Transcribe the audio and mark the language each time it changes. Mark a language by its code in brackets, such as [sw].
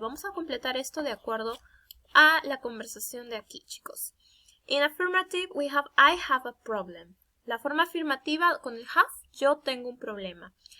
[es] Vamos a completar esto de acuerdo a la conversación de aquí, chicos. [en] In affirmative, we have I have a problem. [es] La forma afirmativa con el have, yo tengo un problema.